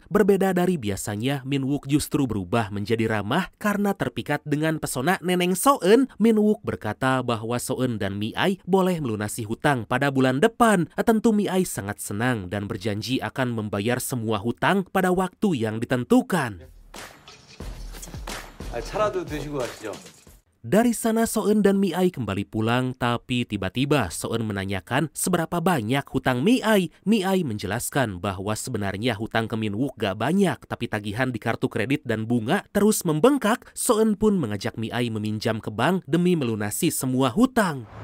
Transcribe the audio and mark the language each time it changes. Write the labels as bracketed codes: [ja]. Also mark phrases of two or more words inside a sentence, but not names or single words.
[id] Berbeda dari biasanya, Min-wook justru berubah menjadi ramah karena terpikat dengan pesona neneng So-eun. Min-wook berkata bahwa So-eun dan Mi-ai boleh melunasi hutang pada bulan depan. Tentu Mi-ai sangat senang dan berjanji akan membayar semua hutang pada waktu yang ditentukan. [ko] 차라도 드시고 가시죠. [id] Dari sana So-eun dan Mi-ai kembali pulang, tapi tiba-tiba So-eun menanyakan seberapa banyak hutang Mi-ai. Mi-ai menjelaskan bahwa sebenarnya hutang ke Min-wook gak banyak, tapi tagihan di kartu kredit dan bunga terus membengkak. So-eun pun mengajak Mi-ai meminjam ke bank demi melunasi semua hutang.